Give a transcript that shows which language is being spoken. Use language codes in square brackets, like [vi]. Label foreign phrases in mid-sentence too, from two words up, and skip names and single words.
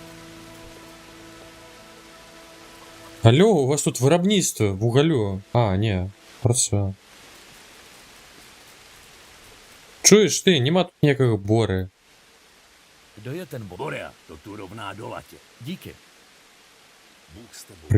[uk] Алло, у вас тут виробництво, вугалю. А, ні, працює. Чуєш ти, нема тут ніякого Бори. [cs] Kdo je ten Bory? Borea, to tu rovná do latě. Díky. Bůh s tebou.